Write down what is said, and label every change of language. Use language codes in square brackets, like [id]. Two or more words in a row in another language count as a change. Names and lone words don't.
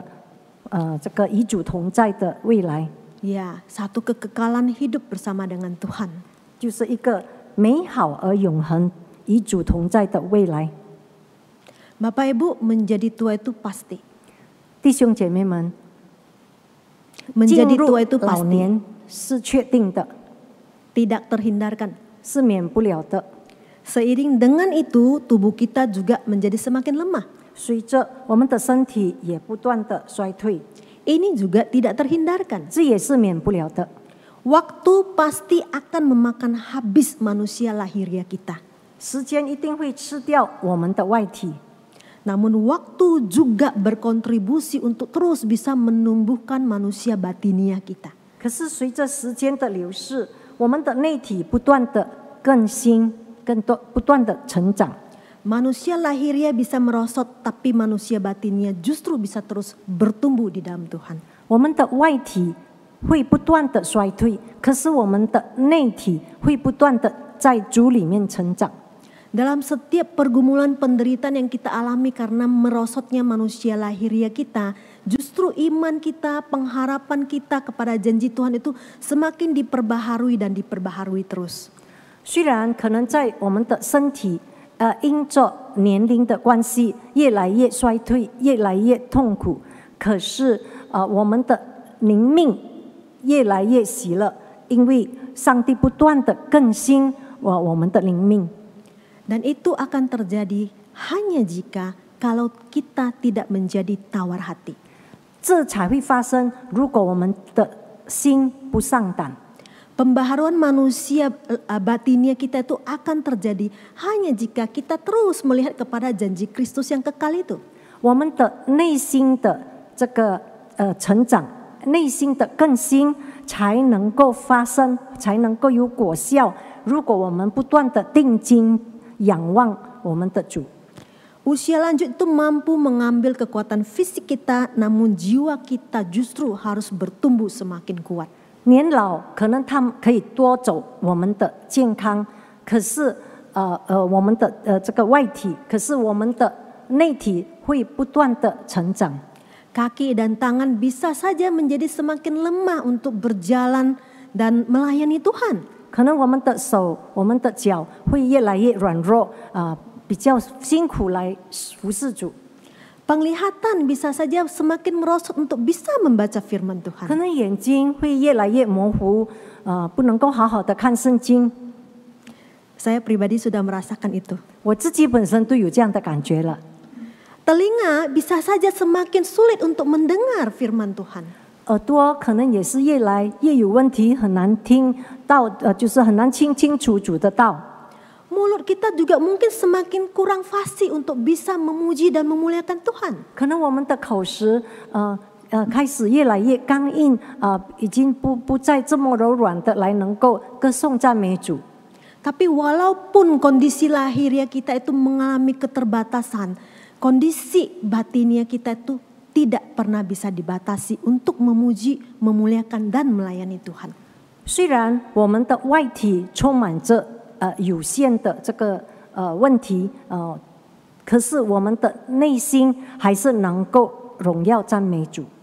[zh] 这个与主同在的未来， [id] Ya, satu kekekalan hidup bersama dengan Tuhan， [zh] 就是一个美好而永恒与主同在的未来。 [id] Bapak Ibu, menjadi tua itu pasti. [zh] 弟兄姐妹们， [id] menjadi tua itu [zh] 老 [id] pasti， [zh] 年是确定的， [id] tidak terhindarkan. [zh] 是免不了的。 [id] Seiring dengan itu, tubuh kita juga menjadi semakin lemah. [zh] 随着我们的身体也不断的衰退， [id] Ini juga tidak terhindarkan. [zh] 这也是免不了的。 [id] Waktu pasti akan memakan habis manusia lahiriah kita. [zh] 时间一定会吃掉我们的外体， [id] Namun waktu juga berkontribusi untuk terus bisa menumbuhkan manusia batiniah kita. [zh] 可是随着时间的流逝，我们的内体不断的更新，不断的成长。 [id] Manusia lahiriah bisa merosot, tapi manusia batinnya justru bisa terus bertumbuh di dalam Tuhan. [zh] 我们的外体会不断的衰退，可是我们的内体会不断的在主里面成长。 [id] Dalam setiap pergumulan penderitaan yang kita alami karena merosotnya manusia lahiriah kita, justru iman kita, pengharapan kita kepada janji Tuhan itu semakin diperbaharui dan diperbaharui terus. [zh] 虽然可能在我们的身体，因着年龄的关系，越来越衰退，越来越痛苦，可是我们的灵命越来越喜乐，因为上帝不断的更新我们的灵命。 [id] Dan itu akan terjadi hanya jika kalau kita tidak menjadi tawar hati. [zh] 这才会发生，如果我们的心不上胆。 [id] Pembaharuan manusia batinnya kita itu akan terjadi hanya jika kita terus melihat kepada janji Kristus yang kekal itu. [zh] 我们的内心的这个成长，内心的更新才能够发生，才能够有果效。如果我们不断的定睛仰望我们的主。 [id] Usia lanjut itu mampu mengambil kekuatan fisik kita, namun jiwa kita justru harus bertumbuh semakin kuat. [zh] 年老可能他们可以夺走我们的健康，可是我们的这个外体，可是我们的内体会不断的成长。 [id] Kaki dan tangan bisa saja menjadi semakin lemah untuk berjalan dan melayani Tuhan. [zh] 可能我们的手、我们的脚会越来越软弱，比较辛苦来服侍主。 [id] Penglihatan bisa saja semakin merosot untuk bisa membaca firman [zh] 可 [id] Tuhan. [zh] 能眼睛会越来越模糊，不能够好好的看圣经。 [id] Saya pribadi sudah merasakan itu. [zh] 我自己本身都有这样的感觉了。 [id] Telinga bisa saja semakin sulit untuk mendengar firman Tuhan. [zh] 耳朵可能也是越来越有问题，很难听到，就是很难清楚主的道。 [id] Mulut kita juga mungkin semakin kurang fasih untuk bisa memuji dan memuliakan Tuhan. [zh] 可能我们的口实，开始越来越刚硬，已经不再这么柔软的来能够歌颂赞美主。 [id] Tapi walaupun kondisi lahiriah kita itu mengalami keterbatasan, kondisi batinnya kita itu tidak pernah bisa dibatasi untuk memuji, memuliakan dan melayani Tuhan. [zh] 虽然我们的外体充满着有限的这个问题，可是我们的内心还是能够荣耀赞美主。